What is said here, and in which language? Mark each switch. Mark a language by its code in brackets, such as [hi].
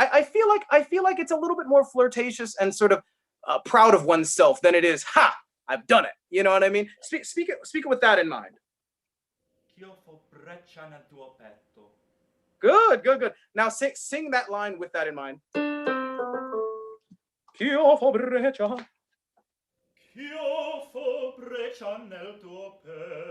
[en] I feel like it's a little bit more flirtatious and sort of proud of oneself than it is, ha, I've done it. You know what I mean? Speak it with that in mind. [it] Ch'io fo breccia nel tuo petto. [en] Good. Now sing that line with that in mind. [it] Ch'io fo breccia. Ch'io fo breccia nel tuo petto.